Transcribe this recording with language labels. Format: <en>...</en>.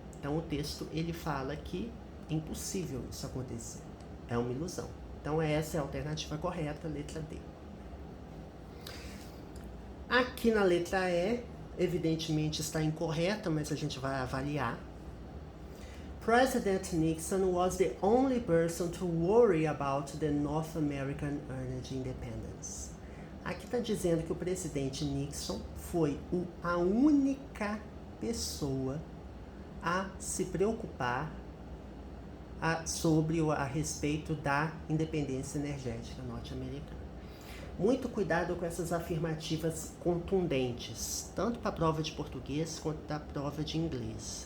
<pt>Então o texto ele fala que é impossível isso acontecer, é uma ilusão. Então essa é a alternativa correta, letra D. Aqui na letra E, evidentemente está incorreta, mas a gente vai avaliar.</pt> <en>President Nixon was the only person to worry about the North American energy independence.</en> <pt>Aqui está dizendo que o presidente Nixon foi a única pessoa a se preocupar a respeito da independência energética norte-americana. Muito cuidado com essas afirmativas contundentes, tanto para a prova de português quanto para a prova de inglês.</pt>